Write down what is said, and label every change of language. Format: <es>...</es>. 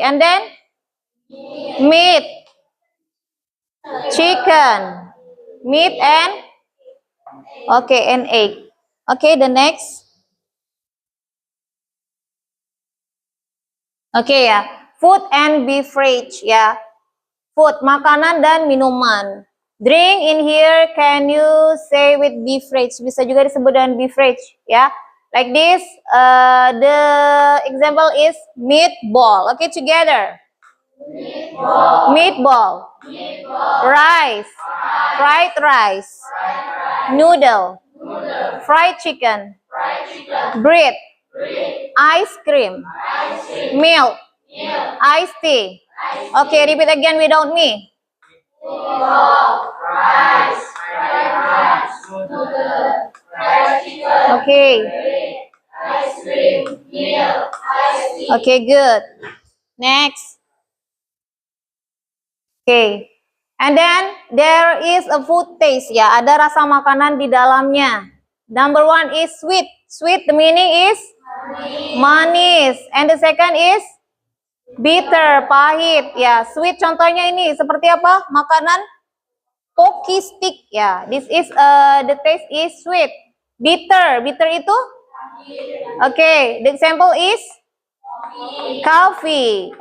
<en>And then meat, chicken, meat and okay, and egg. Okay, the next. Okay ya, food and beverage ya. Food,</en> <id>makanan dan minuman.</id> <en>Drink in here, can you say with beverage?</en> <id>Bisa juga disebut dengan beverage ya.</id> <en>Like this, the example is meatball. Okay, together. Meatball. Rice. Fried rice. Noodle. Fried chicken. Bread. Ice cream. Milk. Iced tea. Okay, repeat again without me. Okay. Okay, good. Next. Okay. And then there is a food taste ya.</en> <id>Ada rasa makanan di dalamnya.</id> <en>Number 1 is sweet. Sweet, the meaning is manis. And the second is bitter, pahit.</en> <id>Ya, sweet contohnya ini seperti apa? Makanan pocky stick ya.</id> <en>This is the taste is sweet. Bitter, bitter itu? Okay, the example is coffee.</en>